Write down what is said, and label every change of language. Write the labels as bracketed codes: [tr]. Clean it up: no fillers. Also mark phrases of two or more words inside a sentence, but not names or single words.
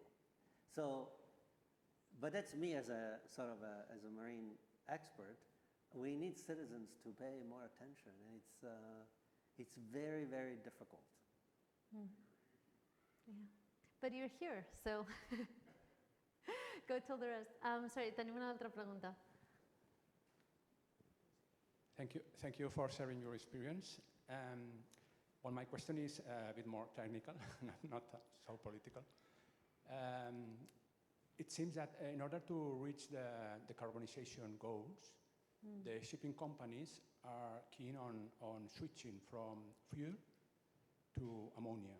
[en] So, but that's me as a sort of as a marine expert. We need citizens to pay more attention, and it's very, very difficult. Yeah, but you're here, so go tell the rest. Sorry, [ca] tenim una altra pregunta. [en] Thank you for sharing your experience. Well, my question is a bit more technical, not so political. It seems that in order to reach the decarbonization goals, the shipping companies are keen on switching from fuel to ammonia.